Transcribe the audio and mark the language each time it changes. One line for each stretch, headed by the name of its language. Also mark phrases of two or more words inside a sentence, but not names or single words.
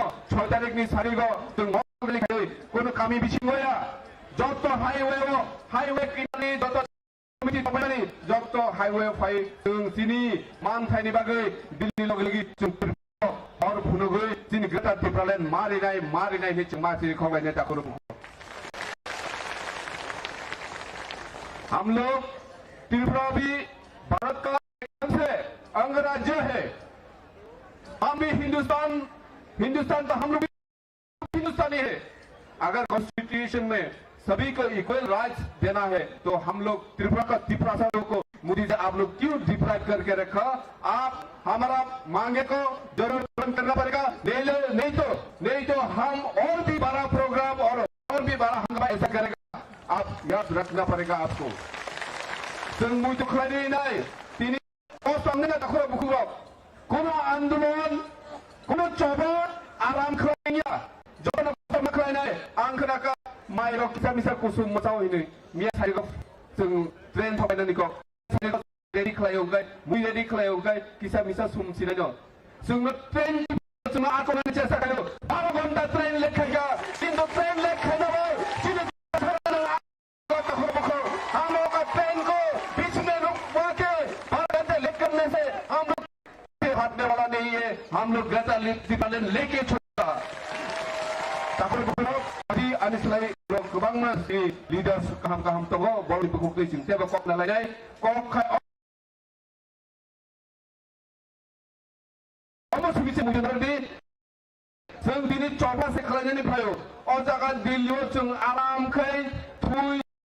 Bodo: 6 तारिखनि सारिगो जों मगलि खाय कोनो कामी बिसिङया जत हाइवे किनानि जत कमिटि दंबायनि जत हाइवे फाइ जों सिनि मानथायनि बागै दिल्ली लगलगि जों और फुनुगै सिनि ग्रेटर त्रिपुरालेण्ड मारिनाय नि जों मासि खगायने ताखौ
Hindi: हम लोग त्रिपुरा भी भारत का अंगराज्य है। हम भी हिंदुस्तान तो हम लोग भी हिंदुस्तानी है। अगर कॉन्स्टिट्यूशन में सभी को
English: equal rights
Hindi: देना है तो हम लोग त्रिपुरा को मोदी जी आप लोग क्यों डिप्राइव करके रखा? आप हमारा मांगे को जरूर पूर्ण करना पड़ेगा। नहीं तो हम और भी बड़ा प्रोग्राम और भी बड़ा हंगामा ऐसा करेगा। आप याद रखना पड़ेगा आपको।
Bodo: जों मुझे खलायनाय नाय तिनी सामने दाखुरा बुखुरा कोनो आंदोलन कोनो चबन आराम खलायनाया जन खलायनाय आं खोनाका माइरो किसा मिसा कुसुम मसावैनो मिया सारिगो जों ट्रेन थाबायनानिखौ रेडी खलायौगाय मुइ रेडी खलायौगाय किसा मिसा सुमसिनाय दं जोंनो ट्रेन जोंनो आकमानि चेष्टा खालामो 12 घन्टा ट्रेन लेखाया किन्तु ट्रेन लेखायाबो
Hindi: हम लोग ग्रेटर लेके छोड़ा
Bodo: अभी अनिसलाई गोबां लीडर्स गाहाम दङ बरनि बुकुखै जों जेबो कक नालायनाय सुबिसे मुजोनदि जों दिनै चौपासे खालायनायनिफ्राय अ जागा दिल्लीयाव जों आरामखै थुइ